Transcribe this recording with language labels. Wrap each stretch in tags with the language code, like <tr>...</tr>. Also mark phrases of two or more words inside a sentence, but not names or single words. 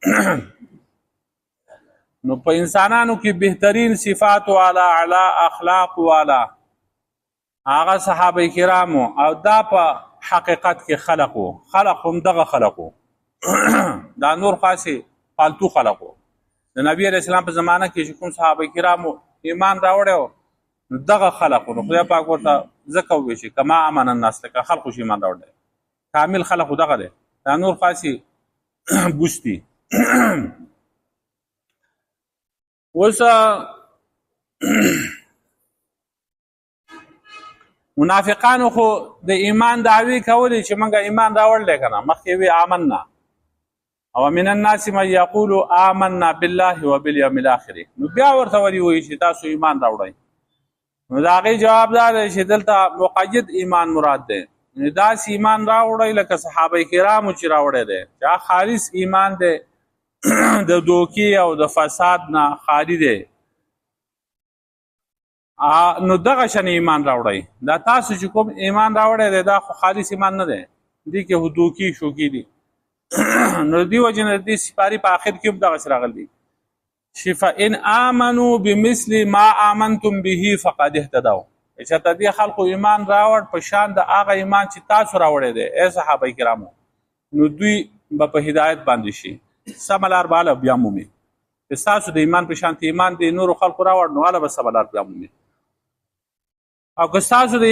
<ps>نو په انسانانو کې بهترین صفات والا اعلی اخلاق والا هغه صحابه کرامو او دا په حقیقت کې خلق هم دغه خلقو دا نور خاصه فالتو خلقو د نبی</ps> <ar>علیہ السلام</ar> <ps>په زمانه کې چې کوم صحابه کرامو ایمان راوړیو دغه خلقو نو خدای پاک ورته ځکه وویل شي</ps> <ar>کما امن الناس</ar> <ps>لکه خلقو چې ایمان راوړی کامل خلقو دغه دی دا نور خاصي بوستي اوس منافقانو خو د ایمان دعوی کولی چې موږ ایمان راوړلی که نه مخکې وی آمنا او</ps> <ar>من الناس من یقول آمنا بالله وبالیوم الاخر</ar> <ps>نو بیا ورته ولي وایي چې تاسو ایمان راوړئ نو د هغې جواب دا دی چې دلته مقید ایمان مراد دی داسې ایمان راوړئ لکه صحابه کرامو چې راوړی دی چې خالص ایمان دی د دوکې او د فساد نه خالی دی نو دغه شان ایمان راوړئ دا تاسو چې کوم ایمان راوړی دی دا خو خالص ایمان نه دی دې کې خو دوکې شوکې دي نو دې وجې نه دې سپاري په آخر کې هم دغسې راغلی چې</ps> <ar>فإن آمنوا بمثل ما آمنتم</ar> <ps>به</ps> <ar>فقد اهتدوا</ar> <ps>چې ته دې خلکو ایمان راوړ په شان د هغه ایمان چې تاسو راوړی دی ای صحابه کرامو نو دوی به په هدایت باندې شي سمه لار به هله بیا مومي چې ستاسو د ایمان په شانتې ایمان د نورو خلکو راوړ نو هله به سمه لار بیا مومي او که ستاسو د</ps>